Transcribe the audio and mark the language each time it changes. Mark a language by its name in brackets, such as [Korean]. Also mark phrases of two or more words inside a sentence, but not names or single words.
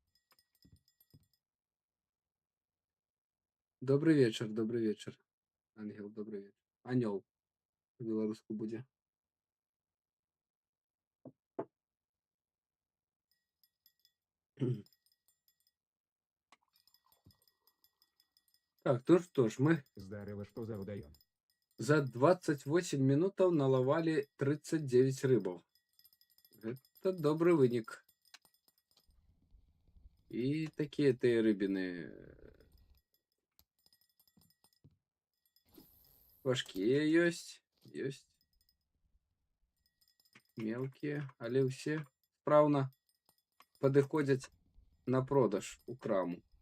[Belarusian] Добры вечар, Ангел, добры вечар. Анёл. По-беларуску будзе. Так, ну што ж, мы [Russian] Здорово, что за водоем. [Belarusian] за 28 минутаў налавалі 39 рыбаў. Гэта добры вынік. І такія тыя рыбіны важкія ёсць, мелкія, але ўсе спраўна падыходзяць на продаж у краму.